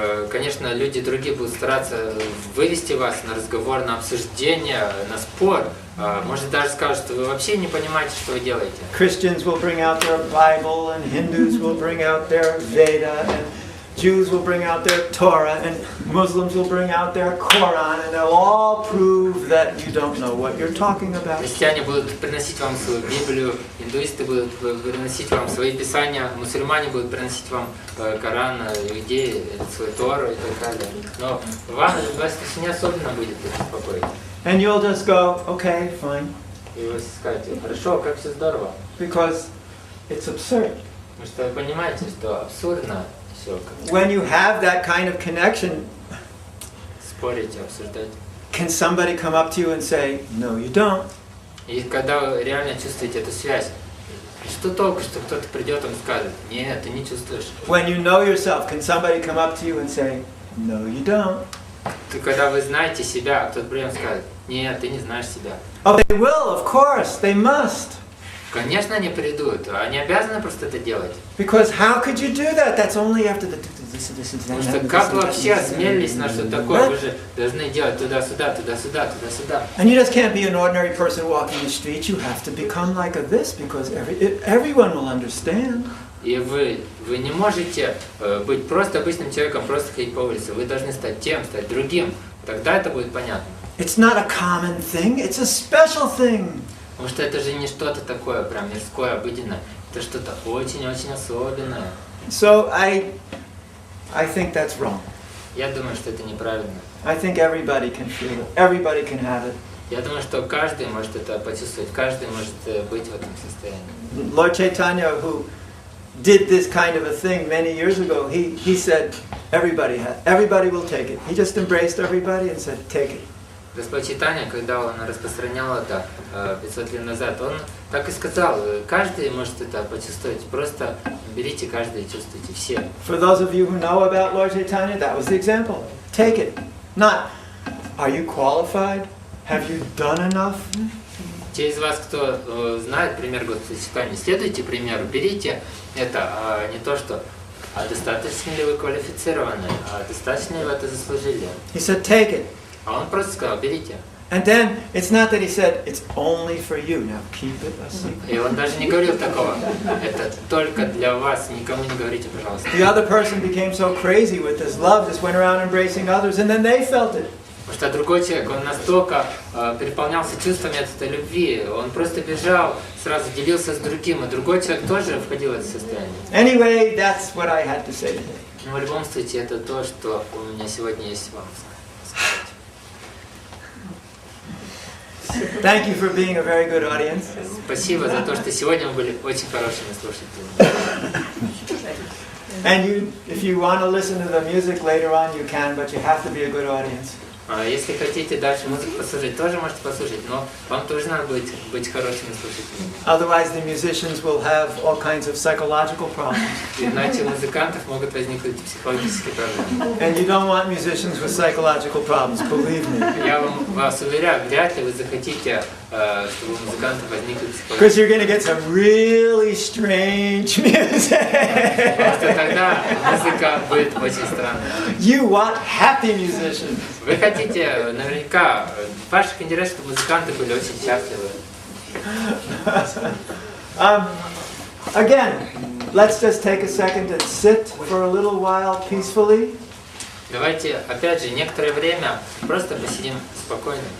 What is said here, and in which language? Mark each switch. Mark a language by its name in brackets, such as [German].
[Russian] Конечно, люди другие будут стараться вывести вас на разговор, на обсуждение, на спор. Может, даже скажут, что вы вообще не понимаете, что вы делаете. [English] Christians will bring out their Bible, and Hindus will bring out their Veda, and Jews will bring out their Torah, and Muslims will bring out their Quran, and they'll all prove that you don't know what you're talking about. [Russian] Христиане будут приносить вам свою Библию, индуисты будут приносить вам свои писания, мусульмане будут приносить вам Коран, иудеи, свою Тору и так далее. Но вас не особенно будет беспокоить. [English] And you'll just go, okay, fine. [Russian] И вы скажете, хорошо, как все здорово. [English] Because it's absurd. [Russian] Потому что вы понимаете, что абсурдно все. [English] When you have that kind of connection, [Russian] Спорить, обсуждать. [English] can somebody come up to you and say, no, you don't? [Russian] И когда вы реально чувствуете эту связь, что толку, что кто-то придет и скажет, нет, ты не чувствуешь. [English] When you know yourself, can somebody come up to you and say, no, you don't? [Russian] Когда вы знаете себя, кто-то придет и скажет, нет, ты не знаешь себя. [English] Oh, they will, of course, they must. [Russian] Конечно, они придут, они обязаны просто это делать. [English] Because how could you do that? That's only after the... [Russian] Потому что как вы вообще осмелились на что такое? Вы же должны делать туда-сюда, туда-сюда, туда-сюда. [English] And you just can't be an ordinary person walking the street. You have to become like this because everyone will understand. [Russian] И вы не можете быть просто обычным человеком, просто ходить по улице. Вы должны стать тем, стать другим. Тогда это будет понятно. [English] It's not a common thing. It's a special thing. [Russian] Потому что это же не что-то такое прям мирское, обыденное. Это что-то очень-очень особенное. [English] So I think that's wrong. [Russian] Я думаю, что это неправильно. [English] I think everybody can feel it. Everybody can have it. [Russian] Я думаю, что каждый может это почувствовать, каждый может быть в этом состоянии. [English] Lord Chaitanya, who did this kind of a thing many years ago, he said everybody will take it. He just embraced everybody and said, take it. [Russian] Господь Чайтанья, когда он распространял это 500 лет назад, он так и сказал, каждый может это почувствовать, просто берите каждый и чувствуйте, все. [English] For those of you who know about Lord Chaitanya, that was the example. Take it. Not, are you qualified? Have you done enough? [Russian] Те из вас, кто знает пример Господа Чайтаньи, следуйте примеру, берите это, не то что, а достаточно ли вы квалифицированы, а достаточно ли вы это заслужили. [English] He said, take it. [Russian] А он просто сказал, берите. [English] And then, it's not that he said, it's only for you. Now keep it a secret. [Russian] И он даже не говорил такого. Это только для вас, никому не говорите, пожалуйста. [English] The other person became so crazy with this love, just went around embracing others, and then they felt it. [Russian] Потому что другой человек, он настолько переполнялся чувствами от этой любви, он просто бежал, сразу делился с другим, и другой человек тоже входил в это состояние. [English] Anyway, that's what I had to say today. [Russian] Но в любом случае, это то, что у меня сегодня есть вам сказать. [English] Thank you for being a very good audience. [Russian] Спасибо за то, что сегодня вы были очень хорошими слушателями. [English] And you, if you want to listen to the music later on, you can, but you have to be a good audience. [Russian] Если хотите дальше музыку послушать, тоже можете послушать, но вам тоже надо быть хорошими слушателями. [English] Otherwise, the musicians will have all kinds of psychological problems. [Russian] Иначе у музыкантов могут возникнуть психологические проблемы. [English] And you don't want musicians with psychological problems, believe me. [Russian] Я вас уверяю, вряд ли вы захотите, чтобы у музыкантов возникли психологические проблемы. [English] Because you're going to get some really strange music. [Russian] Потому что тогда музыка будет очень странная. [English] You want happy musicians. [Russian] Вы хотите наверняка в ваших интересах, чтобы музыканты были очень счастливы. [English] Again, let's just take a second and sit for a little while peacefully. [Russian] Давайте, опять же, некоторое время просто посидим спокойно.